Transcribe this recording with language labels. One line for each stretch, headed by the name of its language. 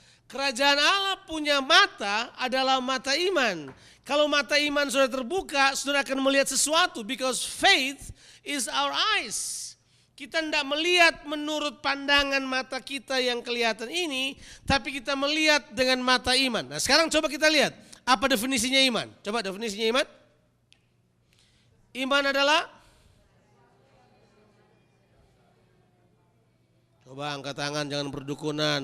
Indonesian: Kerajaan Allah punya mata adalah mata iman. Kalau mata iman sudah terbuka, saudara akan melihat sesuatu.
English: Because faith is our eyes.
Indonesian: Kita tidak melihat menurut pandangan mata kita yang kelihatan ini, tapi kita melihat dengan mata iman. Nah sekarang coba kita lihat, apa definisinya iman? Coba definisinya iman. Iman adalah, coba angkat tangan, jangan berdukunan.